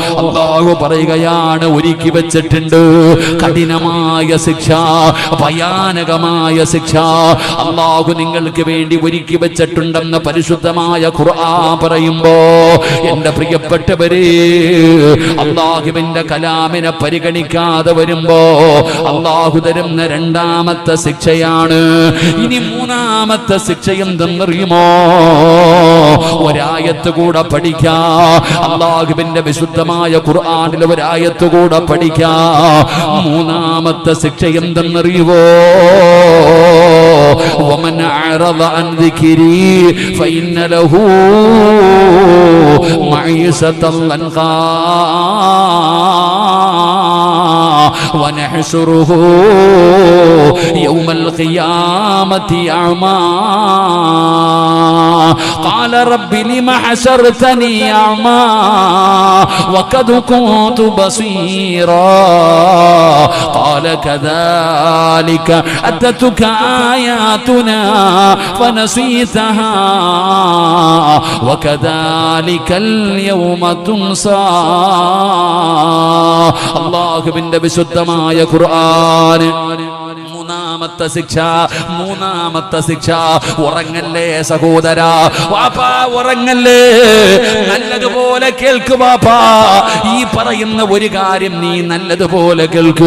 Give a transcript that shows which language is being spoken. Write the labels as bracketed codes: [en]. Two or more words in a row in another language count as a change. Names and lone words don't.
[ml] അല്ലാഹു പറയുകയാണ്, ഒരുക്കി വെച്ചിട്ടുണ്ട് കഠിനമായ ശിക്ഷ, ഭയാനകമായ ശിക്ഷ അല്ലാഹു നിങ്ങൾക്ക് വേണ്ടി ഒരുക്കി വെച്ചിട്ടുണ്ടെന്ന് പരിശുദ്ധമായ ഖുർആൻ പറയുമ്പോ, എൻ്റെ പ്രിയപ്പെട്ടവരെ, അല്ലാഹുവിന്റെ കലാമിനെ പരിഗണിക്കാതെ വരുമ്പോ അല്ലാഹു തരുന്ന രണ്ടാമത്തെ ശിക്ഷയാണ്. ഇനി മൂന്നാമത്തെ ശിക്ഷ എന്തെന്നറിയുമോ? ഒരായത്ത് കൂടെ പഠിക്കാം. അല്ലാഹുവിന്റെ വിശുദ്ധമായ ഖുർആനിലെ ഒരായത്ത് കൂടെ പഠിക്കാം. മൂന്നാമത്തെ ശിക്ഷ എന്തെന്നറിയുവോ? [ar] ومن أعرض عن ذكري فإن له معيشة ضنكا ونحشره يوم القيامة أعمى قال رب لم حشرتني أعمى وقد كنت بصيرا قال كذلك أتتك آياتنا فنسيتها وكذلك اليوم تنسى. [ml] അല്ലാഹുവിന്റെ വിശുദ്ധമായ ഖുർആൻ. മൂന്നാമത്തെ ശിക്ഷ ഉറങ്ങല്ലേ സഹോദരാ, വാപ്പാ ഉറങ്ങല്ലേ, നല്ലതുപോലെ കേൾക്ക് വാപ്പാ, ഈ പറയുന്ന ഒരു കാര്യം നീ നല്ലതുപോലെ കേൾക്ക്.